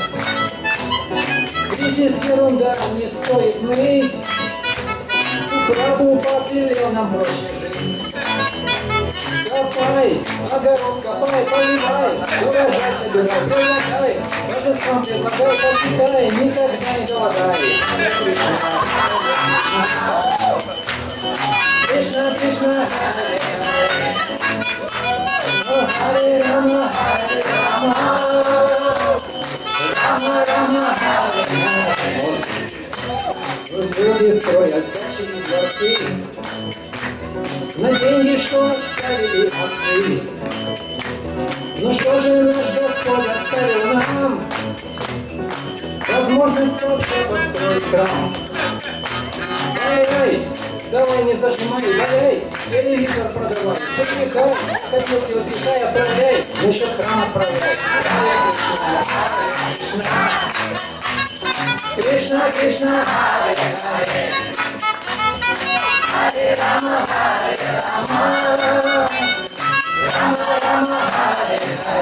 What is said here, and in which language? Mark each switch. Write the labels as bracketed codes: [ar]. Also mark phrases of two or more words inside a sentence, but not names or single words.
[ru] Кризис ерунда, не стоит ныть, Прабхупад велел нам проще жить. Копай, огород копай, поливай, урожай собирай, прилагай, божествам предлагай, почитай, никогда не голодай. [sa] कृष्ण, कृष्ण, हरे हरे, हरे राम, हरे राम, राम राम, हरे हरे. [ru] Люди строят дачи и дворцы на деньги, что оставили отцы. Но что же наш Господь оставил нам? Возможность вообще построить храм. Ай-ай, давай не зажимай, валяй, телевизор продавай, подвигай, хотелки выпекай, отправляй, насчет храма отправляй. [sa] कृष्ण, कृष्ण, हरे हरे, हरे राम, हरे राम, राम राम, हरे